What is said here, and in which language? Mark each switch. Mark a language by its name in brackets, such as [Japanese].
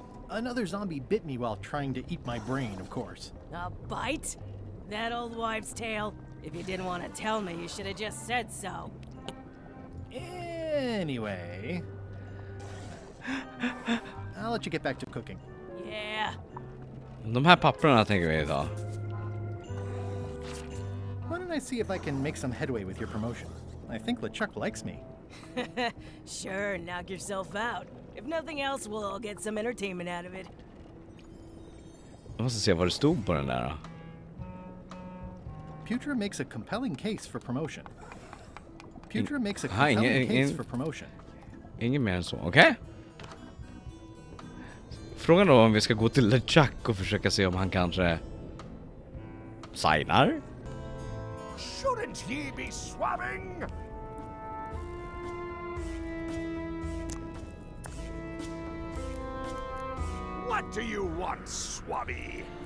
[English] Another zombie bit me while trying to eat my brain, of course. A bite? That old wives' tale? If you didn't want to tell me, you should have just said so. Anyway... I'll let you get back to cooking. Yeah. [Swedish] De här papperna tänker vi ta. [English] Why don't I see if I can make some headway with your promotion? I think LeChuck likes me. Sure, knock yourself out. If nothing else, we'll all get some entertainment out of it. [Swedish] Jag måste se vad det stod på den där då. [English] Putra makes a compelling case for promotion. Putra makes a compelling case for promotion. [Swedish] Ingen mer än så, okej? Okay? Frågan då om vi ska gå till LeChuck och försöka se om han kanske signar. [English] Shouldn't ye be swabbing? What do you want, Swabby?